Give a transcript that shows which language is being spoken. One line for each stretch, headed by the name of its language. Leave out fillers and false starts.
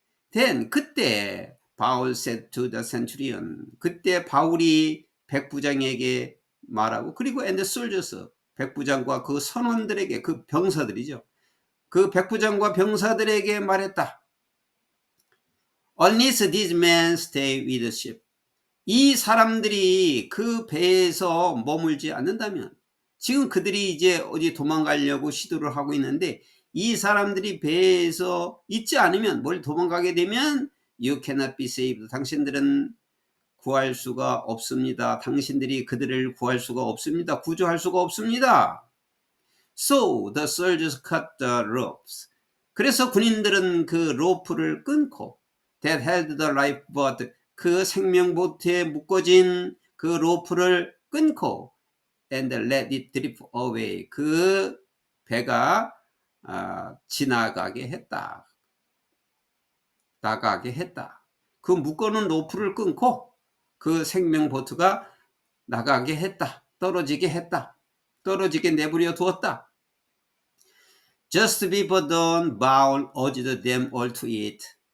English: Then
Korean: 그때 바울
English: said to the centurion,
Korean: 그때 바울이 백부장에게 말하고, 그리고
English: and the soldiers,
Korean: 백부장과 그 선원들에게, 그 병사들이죠. 그 백부장과 병사들에게 말했다.
English: Unless these men stay with the ship.
Korean: 이 사람들이 그 배에서 머물지 않는다면, 지금 그들이 이제 어디 도망가려고 시도를 하고 있는데, 이 사람들이 배에서 있지 않으면, 뭘 도망가게 되면
English: You cannot be saved.
Korean: 당신들은 구할 수가 없습니다. 당신들이 그들을 구할 수가 없습니다. 구조할 수가 없습니다.
English: So the soldiers cut the ropes.
Korean: 그래서 군인들은 그 로프를 끊고
English: that held the lifeboat,
Korean: 그 생명보트에 묶어진 그 로프를 끊고
English: and let it drift away,
Korean: 그 배가 지나가게 했다. 나가게 했다. 그 묶어놓은 로프를 끊고 그 생명보트가 나가게 했다. 떨어지게 했다. 떨어지게 내버려 두었다.
English: Just before dawn, Baal urged them all to eat.